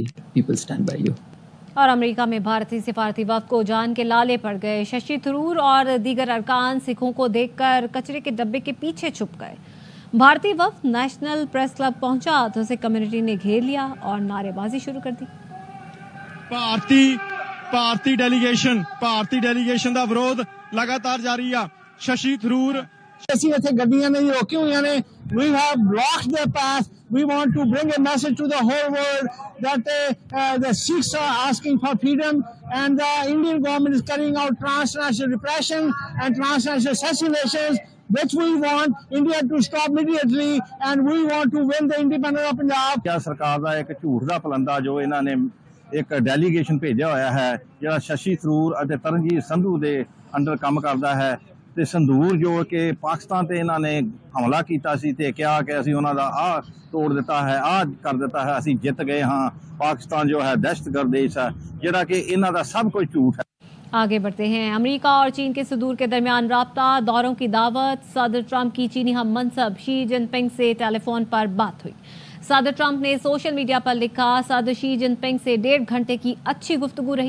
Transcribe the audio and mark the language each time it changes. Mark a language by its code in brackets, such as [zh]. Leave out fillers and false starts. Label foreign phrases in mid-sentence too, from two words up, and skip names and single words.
[en] People stand by you. [ur] اور امریکہ میں بھارتی سفارتی وفد کو جان کے لالے پڑ گئے. ششی تھرور اور دیگر ارکان سکھوں کو دیکھ کر کچرے کے ڈبے کے پیچھے چھپ گئے. بھارتی وفد نیشنل پریس کلب پہنچا تو اسے کمیونٹی نے گھیر لیا اور نعرے بازی شروع کر دی. [pa] ਭਾਰਤੀ ਡੈਲੀਗੇਸ਼ਨ ਦਾ ਵਿਰੋਧ ਲਗਾਤਾਰ ਜਾਰੀ ਆ. ਸ਼ਸ਼ੀ ਥਰੂਰ ਅਸੀਂ ਇੱਥੇ ਗੱਡੀਆਂ ਨਹੀਂ ਰੋਕੀਆਂ ਹੋਈਆਂ ਨੇ. [en] We have blocked their path. We want to bring a message to the whole world that the Sikhs are asking for freedom and the Indian government is carrying out transnational repression and transnational assassinations, which we want India to stop immediately, and we want to win the independence of Punjab. [pa] کیا سرکار ਦਾ ਇੱਕ ਝੂਠ ਦਾ ਪਲੰਦਾ ਜੋ ਇਹਨਾਂ ਨੇ ਇੱਕ ਡੈਲੀਗੇਸ਼ਨ ਭੇਜਿਆ ਹੋਇਆ ਹੈ ਜਿਹੜਾ ਸ਼ਸ਼ੀ ਥਰੂਰ ਅਤੇ ਤਰਨਜੀਤ ਸੰਧੂ ਦੇ ਅੰਡਰ ਕੰਮ ਕਰਦਾ ਹੈ. ਤੇ ਸੰਦੂਰ ਜੋ ਕਿ ਪਾਕਿਸਤਾਨ ਤੇ ਇਹਨਾਂ ਨੇ ਹਮਲਾ ਕੀਤਾ ਸੀ ਤੇ ਕਿਹਾ ਕਿ ਅਸੀਂ ਉਹਨਾਂ ਦਾ ਆਹ ਤੋੜ ਦਿੱਤਾ ہے، [ur] آج کر دیتا ہے، [pa] ਅਸੀਂ ਜਿੱਤ گئے ہاں، پاکستان جو ہے دہشت گرد دیش ہے، جڑا کہ انہاں دا سب کچھ جھوٹ ہے. [ur] آگے بڑھتے ہیں. امریکہ اور چین کے صدور کے درمیان رابطہ، دوروں کی دعوت. صدر ٹرمپ کی چینی ہم منصب شی جن پنگ سے ٹیلی فون پر بات ہوئی. صدر ٹرمپ نے [en] social media [ur] پر لکھا، صدر شی جن پنگ سے 1.5 گھنٹے کی اچھی گفتگو رہی.